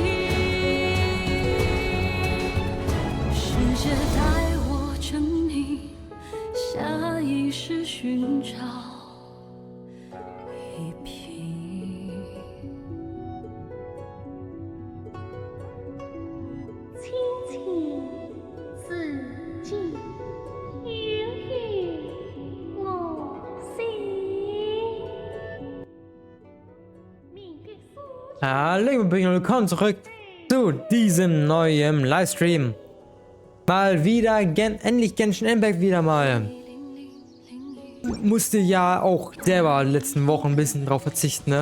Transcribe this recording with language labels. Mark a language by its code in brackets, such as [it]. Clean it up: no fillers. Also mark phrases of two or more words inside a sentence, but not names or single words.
[zh] 世界待我证明，下意识寻找一平。亲情自尽，远于我心。 [de] Hallo und willkommen zurück zu diesem neuen Livestream. Mal wieder, endlich Genshin Impact wieder mal. Musste ja auch selber letzten Wochen ein bisschen drauf verzichten, ne?